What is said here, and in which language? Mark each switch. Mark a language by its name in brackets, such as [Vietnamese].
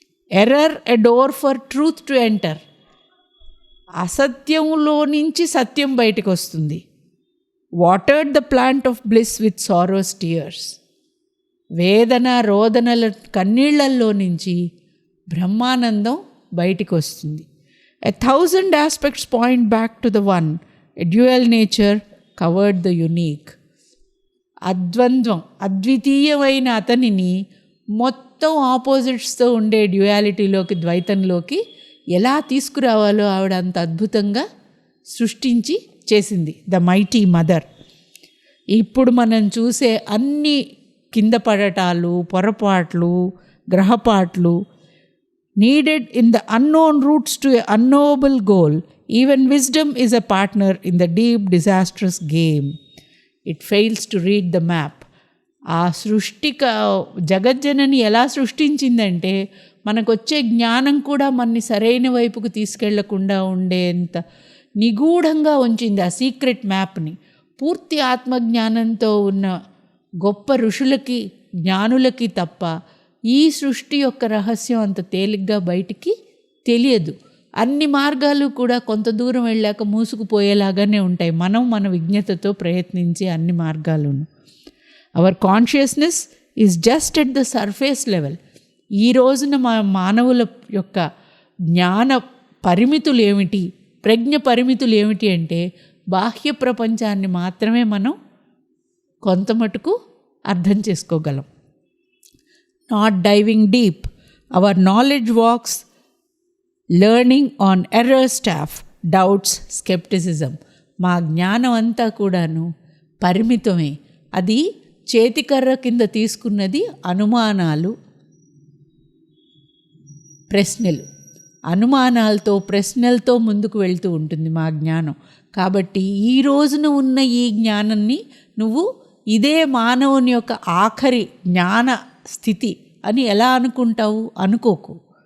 [English] Error a door for truth to enter. [Telugu] అసత్యంలో నుంచి సత్యం బయటకు వస్తుంది. [English] Watered the plant of bliss with sorrows tears. [Telugu] వేదన రోదనల కన్నీళ్లల్లో నుంచి బ్రహ్మానందం బయటికి వస్తుంది. [English] 1,000 aspects point back to the one. A dual nature covered the unique. [Telugu] అద్వంద్వం అద్వితీయమైన అతనిని మొత్తం ఆపోజిట్స్తో ఉండే డ్యుయాలిటీలోకి, ద్వైతంలోకి ఎలా తీసుకురావాలో ఆవిడ అంత అద్భుతంగా సృష్టించి చేసింది. [English] The mighty mother. [Telugu] ఇప్పుడు మనం చూసే అన్ని కింద పడటాలు, పొరపాట్లు, గ్రహపాట్లు [English] needed in the unknown routes to an unknowable goal. Even wisdom is a partner in the deep disastrous game. It fails to read the map. [Telugu] ఆ జగజ్జనని ఎలా సృష్టించిందంటే మనకొచ్చే జ్ఞానం కూడా మనని సరైన వైపుకు తీసుకెళ్లకుండా ఉండేంత నిగూఢంగా ఉంచింది ఆ సీక్రెట్ మ్యాప్ని. పూర్తి ఆత్మజ్ఞానంతో ఉన్న గొప్ప ఋషులకి, జ్ఞానులకి తప్ప ఈ సృష్టి యొక్క రహస్యం అంత తేలిగ్గా బయటికి తెలియదు. అన్ని మార్గాలు కూడా కొంత దూరం వెళ్ళాక మూసుకుపోయేలాగానే ఉంటాయి, మనం మన విజ్ఞతతో ప్రయత్నించే అన్ని మార్గాలను. [English] Our consciousness is just at the surface level. [Telugu] ఈ రోజున మానవుల యొక్క జ్ఞాన పరిమితులు ఏమిటి, ప్రజ్ఞ పరిమితులు ఏమిటి అంటే బాహ్య ప్రపంచాన్ని మాత్రమే మనం కొంత మటుకు అర్థం చేసుకోగలం. [English] Not diving deep, our knowledge walks learning on error staff, doubts, skepticism. [Telugu] మా జ్ఞానం అంతా కూడాను పరిమితమే. అది చేతికర్ర కింద తీసుకున్నది అనుమానాలు, ప్రశ్నలు. అనుమానాలతో, ప్రశ్నలతో ముందుకు వెళ్తూ ఉంటుంది మా జ్ఞానం. కాబట్టి ఈ రోజున ఉన్న ఈ జ్ఞానాన్ని నువ్వు ఇదే మానవుని యొక్క ఆఖరి జ్ఞాన స్థితి అని ఎలా అనుకుంటావు? అనుకోకు.